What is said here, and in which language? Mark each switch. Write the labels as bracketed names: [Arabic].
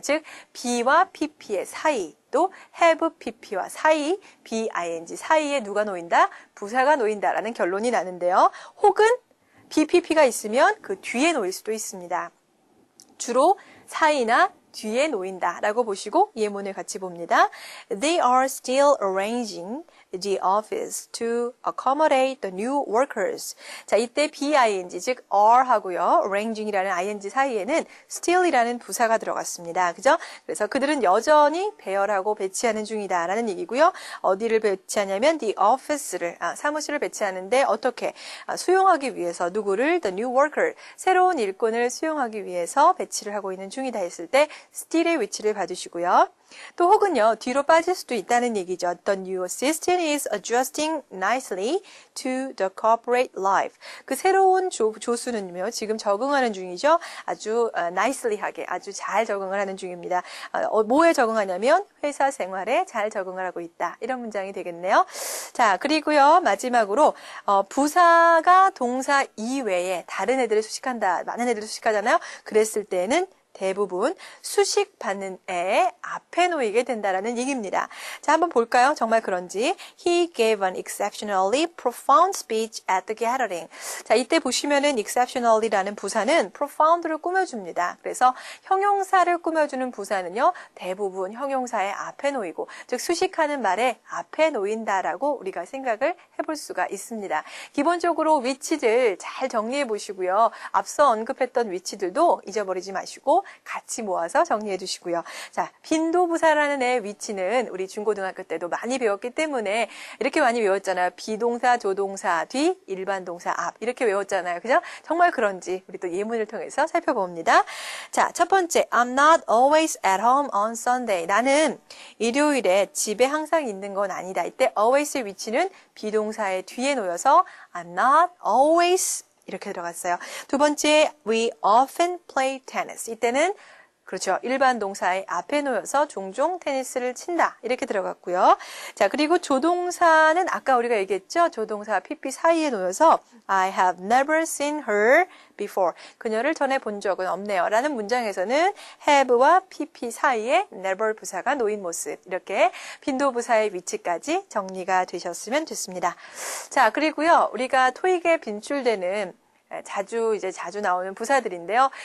[Korean] 즉 B와 PP의 사이 또 have PP와 사이, BING 사이에 누가 놓인다? 부사가 놓인다라는 결론이 나는데요. 혹은 BPP가 있으면 그 뒤에 놓일 수도 있습니다. 주로 사이나 뒤에 놓인다라고 보시고 예문을 같이 봅니다. [English] They are still arranging the office to accommodate the new workers. [Korean] 자, 이때 BING, 즉 are 하고요. arranging이라는 ING 사이에는 still이라는 부사가 들어갔습니다. 그죠? 그래서 그들은 여전히 배열하고 배치하는 중이다라는 얘기고요. 어디를 배치하냐면 the office를, 사무실을 배치하는데 어떻게? 수용하기 위해서 누구를? [English] the new worker, [Korean] 새로운 일꾼을 수용하기 위해서 배치를 하고 있는 중이다 했을 때 still의 위치를 봐주시고요. 또 혹은요, 뒤로 빠질 수도 있다는 얘기죠. [English] The new assistant is adjusting nicely to the corporate life. [Korean] 그 새로운 조수는요, 지금 적응하는 중이죠. 아주 nicely하게, 아주 잘 적응을 하는 중입니다. 뭐에 적응하냐면 회사 생활에 잘 적응을 하고 있다. 이런 문장이 되겠네요. 자, 그리고요, 마지막으로 부사가 동사 이외에 다른 애들을 수식한다. 많은 애들을 수식하잖아요. 그랬을 때는 대부분 수식받는 애 앞에 놓이게 된다라는 얘기입니다. 자, 한번 볼까요? 정말 그런지. [English] He gave an exceptionally profound speech at the gathering. [Korean] 자, 이때 보시면은 exceptionally라는 부사는 profound를 꾸며줍니다. 그래서 형용사를 꾸며주는 부사는요, 대부분 형용사의 앞에 놓이고, 즉 수식하는 말에 앞에 놓인다라고 우리가 생각을 해볼 수가 있습니다. 기본적으로 위치들 잘 정리해 보시고요. 앞서 언급했던 위치들도 잊어버리지 마시고 같이 모아서 정리해 주시고요. 자, 빈도부사라는 애의 위치는 우리 중고등학교 때도 많이 배웠기 때문에 이렇게 많이 외웠잖아요. 비동사, 조동사 뒤, 일반 동사 앞 이렇게 외웠잖아요. 그죠? 정말 그런지 우리 또 예문을 통해서 살펴봅니다. 자, 첫 번째, [English] I'm not always at home on Sunday. [Korean] 나는 일요일에 집에 항상 있는 건 아니다. 이때 always의 위치는 비동사의 뒤에 놓여서 [English] I'm not always [Korean] 이렇게 들어갔어요. 두 번째, [English] we often play tennis. [Korean] 이때는 그렇죠. 일반 동사의 앞에 놓여서 종종 테니스를 친다. 이렇게 들어갔고요. 자, 그리고 조동사는 아까 우리가 얘기했죠. 조동사 PP 사이에 놓여서 [English] I have never seen her before. [Korean] 그녀를 전에 본 적은 없네요. 라는 문장에서는 have와 PP 사이에 never 부사가 놓인 모습. 이렇게 빈도부사의 위치까지 정리가 되셨으면 좋습니다. 자, 그리고요. 우리가 토익에 빈출되는 자주 나오는 부사들인데요.